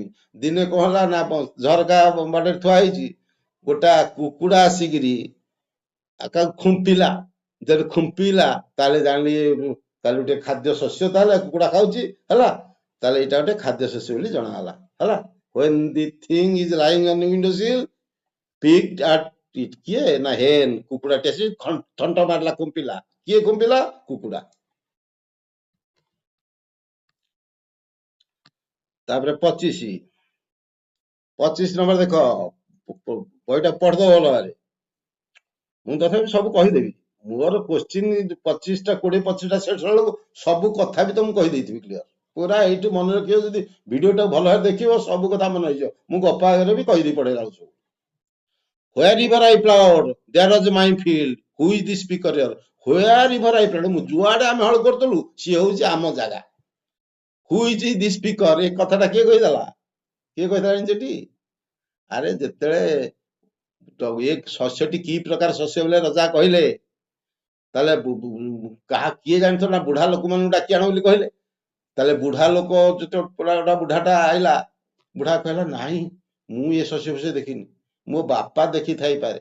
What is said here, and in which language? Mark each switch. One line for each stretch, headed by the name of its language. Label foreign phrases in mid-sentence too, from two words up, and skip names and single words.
Odia: ଦିନେ କଣ ହେଲା ନା ଝରକା ବାଟରେ ଥୁଆ ହେଇଛି, ଗୋଟା କୁକୁଡ଼ା ଆସିକିରି ଖୁମ୍ପିଲା, ଯଦି ଖୁମ୍ପିଲା ତାହେଲେ ଜାଣିଲି ତାହେଲେ ଗୋଟେ ଖାଦ୍ୟ ଶସ୍ୟ, ତାହେଲେ କୁକୁଡ଼ା ଖାଉଛି ହେଲା, ତାହେଲେ ଏଇଟା ଗୋଟେ ଖାଦ୍ୟ ଶସ୍ୟ ବୋଲି ଜଣାଗଲା ହେଲା।
English: when the thing is lying on the window sill picked at it,
Odia: କିଏ ନା ହେନ୍, କୁକୁଡ଼ାଟି ଆସି ଥଣ୍ଟ ମାରିଲା, ଖୁମ୍ପିଲା, କିଏ ଖୁମ୍ପିଲା, କୁକୁଡ଼ା। ତାପରେ 25 ନମ୍ବର ଦେଖ, ବହିଟା ପଢିଦବ ଭଲ ଭାବରେ, ମୁଁ ତଥାପି ସବୁ କହିଦେବି, ମୋର କୋଶ୍ଚିନ୍ 25ଟା 20-25ଟା ସେଟ୍ ବେଳକୁ ସବୁ କଥା ବି ତ ମୁଁ କହିଦେଇଥିବି କ୍ଲିୟର, ପୁରା ଏଇଠୁ ମନେ ରଖିବ, ଯଦି ଭିଡିଓଟା ଭଲ ଭାବରେ ଦେଖିବ ସବୁ କଥା ମନେ ରହିଯିବ, ମୁଁ ଗପ ଆଗରେ ବି କହିଦେଇ ପଳେଇଲା ସବୁ।
English: wherever I plowed there was my field, who is the speaker here? wherever I plowed,
Odia: ମୁଁ ଯୁଆଡେ ଆମେ ହଳ କରୁଥିଲୁ ସିଏ ହଉଛି ଆମ ଜାଗା।
English: who is the speaker,
Odia: ଏ କଥାଟା କିଏ କହିଦେଲା, କିଏ କହିଦେଲା ଜାଣିଛଟି? ଆରେ ଯେତେବେଳେ ଏ ଶସ୍ୟଟି କି ପ୍ରକାର ଶସ୍ୟ ବୋଲେ ରଜା କହିଲେ, ତାହେଲେ କାହା କିଏ ଜାଣିଥିବ ନା ବୁଢା ଲୋକମାନଙ୍କୁ ଡାକି ଆଣ ବୋଲି କହିଲେ, ତାହେଲେ ବୁଢା ଲୋକ ଯେତେବେଳେ ବୁଢାଟା ଆଇଲା, ବୁଢା କହିଲା ନାହିଁ ମୁଁ ଏ ଶସ୍ୟ ଫସ୍ୟ ଦେଖିନି, ମୋ ବାପା ଦେଖିଥାଇପାରେ।